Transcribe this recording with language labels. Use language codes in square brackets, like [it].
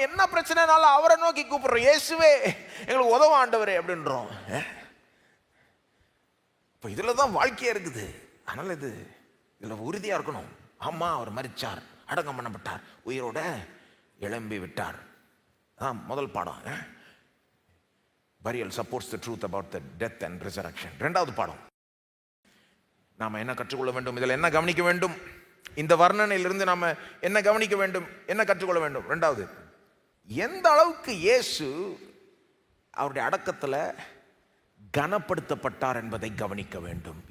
[ta] என்ன பிரச்சனைனாலும் அவரை நோக்கி கூப்பிட்றோம், இயேசுவே எங்களுக்கு உதவ ஆண்டவரே அப்படின்றோம். இப்போ இதில் தான் வாழ்க்கையாக இருக்குது. அதனால் இதில் உறுதியாக இருக்கணும். ஆமாம், அவர் மரிச்சார், அடக்கம் பண்ணப்பட்டார், உயிரோட எழும்பி விட்டார். முதல் பாடம். [en] Burial supports the truth about the death and resurrection. [ta] ரெண்டாவது பாடம், நாம் என்ன கற்றுக்கொள்ள வேண்டும், இதில் என்ன கவனிக்க வேண்டும், இந்த வர்ணனையிலிருந்து நாம் என்ன கவனிக்க வேண்டும், என்ன கற்றுக்கொள்ள வேண்டும்? ரெண்டாவது, எந்த அளவுக்கு இயேசு அவருடைய அடக்கத்தில் கனப்படுத்தப்பட்டார் என்பதை கவனிக்க வேண்டும்.